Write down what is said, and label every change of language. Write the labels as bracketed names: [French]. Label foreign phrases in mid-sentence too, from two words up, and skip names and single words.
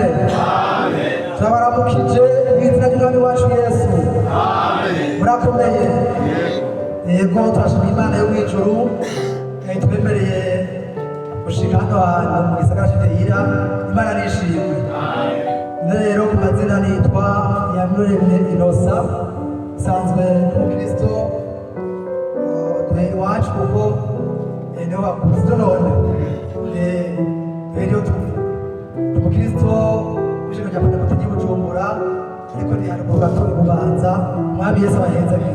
[Rundi] Amen. Turabaramukije mu izina ry'umwami wacu Yesu. Amen. Murakomeye. Yego turashimira Imana yo mw'ijuru twemereye gushika hano hantu mu gisagara cy'Iteyira. Imana nishimwe. Amen. Rero ku mazina nitwa Yanuremye Innocent nsanzwe umukristo iwacu kuko niho bakuze none rero umukristo w'ijoro rya Pentekote ry'i Bujumbura ariko ni hano mu gato Bubanza umwami Yesu abahezagire.